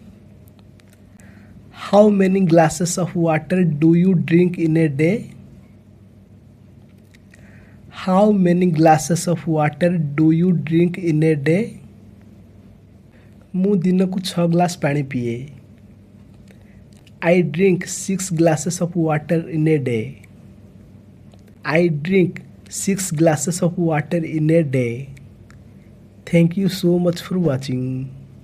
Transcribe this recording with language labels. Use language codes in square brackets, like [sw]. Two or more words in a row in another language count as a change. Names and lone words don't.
[en] How many glasses of water do you drink in a day? How many glasses of water do you drink in a day? [or] ମୁଁ ଦିନକୁ 6 ଗ୍ଲାସ୍ ପାଣି ପିଏ। [en] I drink 6 glasses of water in a day. I drink 6 glasses of water in a day. Thank you so much for watching.